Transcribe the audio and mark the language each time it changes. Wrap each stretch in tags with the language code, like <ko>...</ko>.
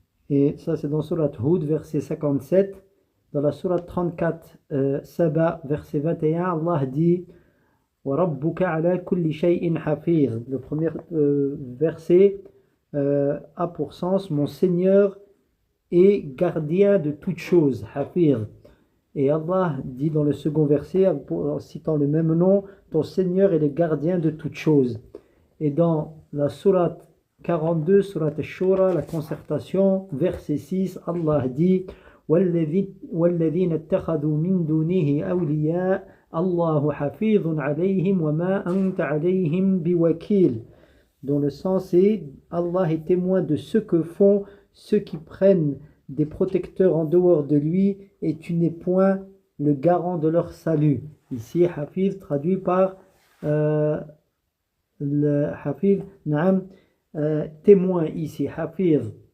<fr>Et ça c'est dans Surat Hud, verset 57. Dans la Surat 34, Saba, verset 21, Allah dit</fr> <ar>Wa rabbuka ala kulli shay'in hafiz.</ar> <fr>Le premier verset a pour sens mon Seigneur est gardien de toutes choses, hafiz. Et Allah dit dans le second verset, en citant le même nom, ton Seigneur est le gardien de toutes choses. Et dans la sourate 42, sourate Ash-Shura, la concertation, verset 6, Allah dit</fr> <ar>وَالَّذِينَ اتَّخَذُوا مِن دُونِهِ أَوْلِيَاءَ اللَّهُ حَفِيظٌ عَلَيْهِمْ وَمَا أَنْتَ عَلَيْهِمْ بِوَكِيلٍ.</ar> <fr>Dont le sens est Allah est témoin de ce que font ceux qui prennent des protecteurs en dehors de lui et tu n'es point le garant de leur salut. Ici, Hafiz traduit par le Hafiz, témoin ici, Hafiz.</fr>